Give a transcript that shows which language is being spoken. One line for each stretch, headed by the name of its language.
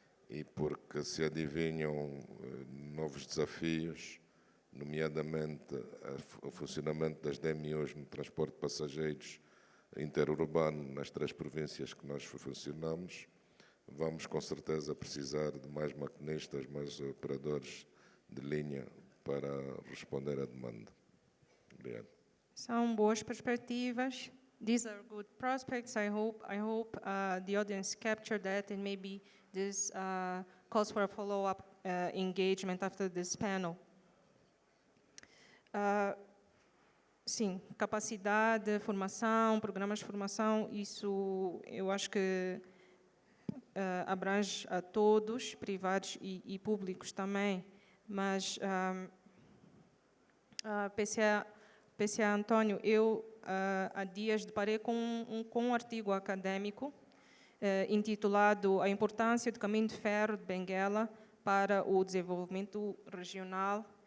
Portuguese: e porque se adivinham novos desafios, nomeadamente o funcionamento das DMUs no transporte de passageiros interurbano nas 3 províncias que nós funcionamos, vamos com certeza precisar de mais maquinistas, mais operadores de linha para responder à demanda. Obrigado. São boas perspectivas.
English: These are good prospects. I hope the audience captured that, and maybe this calls for a follow-up engagement after this panel.
Portuguese: Sim, capacidade, formação, programas de formação, isso eu acho que abrange a todos, privados e públicos também, mas PCA Antônio, eu há dias deparei com um artigo acadêmico intitulado A Importância do Caminho de Ferro de Benguela para o Desenvolvimento Regional.